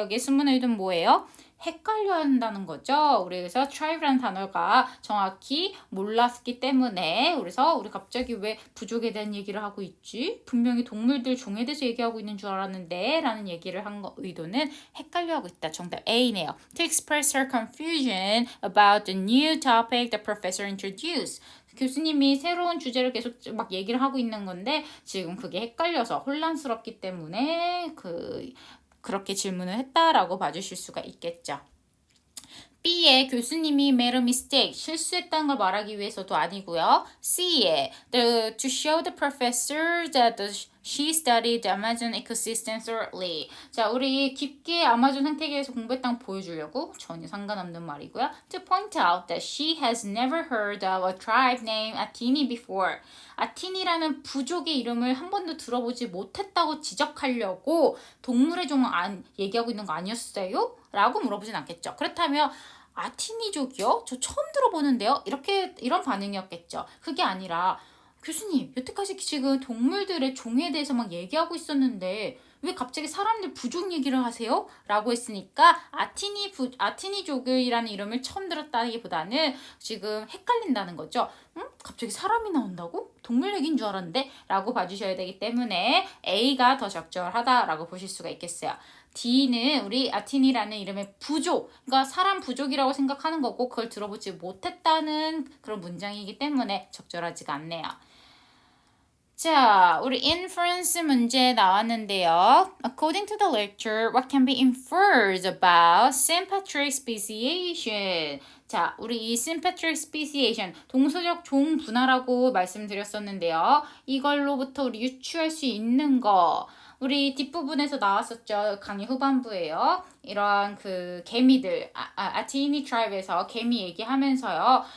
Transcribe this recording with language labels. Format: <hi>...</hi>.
<ko>여기에 순문의 의도는 뭐예요? 헷갈려 한다는 거죠. 우리 그래서 tribe라는 단어가 정확히 몰랐기 때문에 그래서 우리 갑자기 왜 부족에 대한 얘기를 하고 있지? 분명히 동물들 종에 대해서 얘기하고 있는 줄 알았는데 라는 얘기를 한 의도는 헷갈려 하고 있다. 정답 A네요.</ko> <en>To express her confusion about the new topic the professor introduced.</en> <ko>교수님이 새로운 주제를 계속 막 얘기를 하고 있는 건데 지금 그게 헷갈려서 혼란스럽기 때문에 그렇게 질문을 했다라고 봐주실 수가 있겠죠. B의 교수님이</ko> <en>made a mistake,</en> <ko>실수했다는 걸 말하기 위해서도 아니고요.</ko> <en>C의 to show the professor that she studied the Amazon ecosystem thoroughly.</en> <ko>자, 우리 깊게 아마존 생태계에서 공부했다는 거 보여주려고 전혀 상관없는 말이고요.</ko> <en>To point out that she has never heard of a tribe named Atheny before.</en> <ko>아티니라는 부족의 이름을 한 번도 들어보지 못했다고 지적하려고 동물의 종을 얘기하고 있는 거 아니었어요? 라고 물어보진 않겠죠. 그렇다면 아티니족이요? 저 처음 들어보는데요? 이런 반응이었겠죠. 그게 아니라 교수님, 여태까지 지금 동물들의 종에 대해서 막 얘기하고 있었는데 왜 갑자기 사람들 부족 얘기를 하세요? 라고 했으니까 아티니족이라는 이름을 처음 들었다기보다는 지금 헷갈린다는 거죠. 갑자기 사람이 나온다고? 동물 얘기인 줄 알았는데? 라고 봐주셔야 되기 때문에 A가 더 적절하다라고 보실 수가 있겠어요. D는 우리 아틴이라는 이름의 부족, 그러니까 사람 부족이라고 생각하는 거고 그걸 들어보지 못했다는 그런 문장이기 때문에 적절하지가 않네요. 자, 우리 inference 문제 나왔는데요.</ko> <en>According to the lecture, what can be inferred about sympatric speciation?</en> <ko>자, 우리 이 sympatric speciation, 동서적 종 분화라고 말씀드렸었는데요. 이걸로부터 우리 유추할 수 있는 거. 우리 뒷부분에서 나왔었죠. 강의 후반부에요. 이러한 그 개미들, 아티니 트라이브에서 개미 얘기하면서요.</ko>